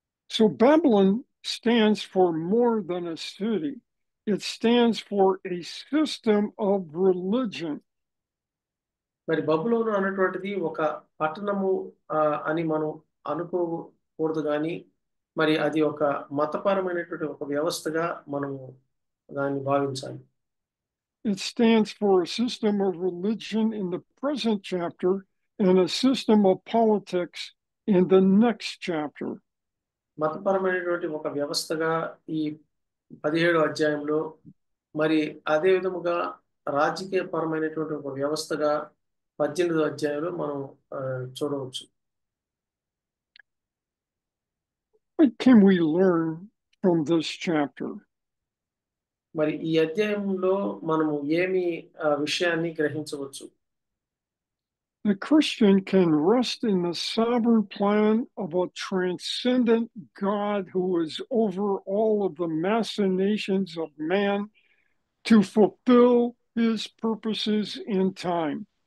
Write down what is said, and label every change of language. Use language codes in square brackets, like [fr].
[en] So Babylon stands for more than a city. It stands for a system of religion. [te] మరి బబులోను అన్నటువంటిది ఒక పట్టణము అని మనం అనుకోకూడదు, కానీ మరి అది ఒక మతపరమైనటువంటి ఒక వ్యవస్థగా మనము దాన్ని భావించాలి. [en] It stands for a system of religion in the present chapter and a system of politics in the next chapter. [te] మతపరమైనటువంటి ఒక వ్యవస్థగా ఈ 17వ అధ్యాయంలో, మరి అదే విధముగా రాజకీయ పరమైనటువంటి ఒక వ్యవస్థగా 18వ అధ్యాయంలో మనం చూడవచ్చు. [en] What can we learn from this chapter? [te] మరి ఈ అధ్యాయంలో మనము ఏమి విషయాన్ని గ్రహించవచ్చు? [en] The Christian can rest in the sovereign plan of a transcendent God who is over all of the machinations of man to fulfill his purposes in time.